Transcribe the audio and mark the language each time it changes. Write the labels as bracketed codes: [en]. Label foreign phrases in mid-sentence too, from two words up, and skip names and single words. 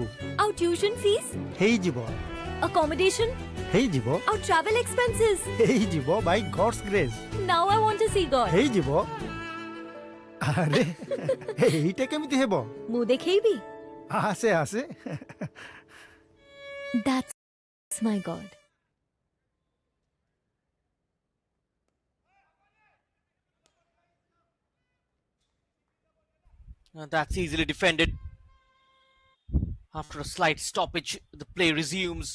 [en] ଆଉ tuition fees? [or] ହେଇଯିବ। ଆକୋମୋଡେସନ? ହେଇଯିବ। [en] ଆଉ travel expenses? ହେଇଯିବ by God's grace. Now I want to see God. [or] ହେଇଯିବ। ଆରେ ଏଇଟା କେମିତି ହେବ? ମୁଁ ଦେଖେଇବି। ଆସେ ଆସେ। [en] That's my God. That's easily defended. After a slight stoppage, the play resumes.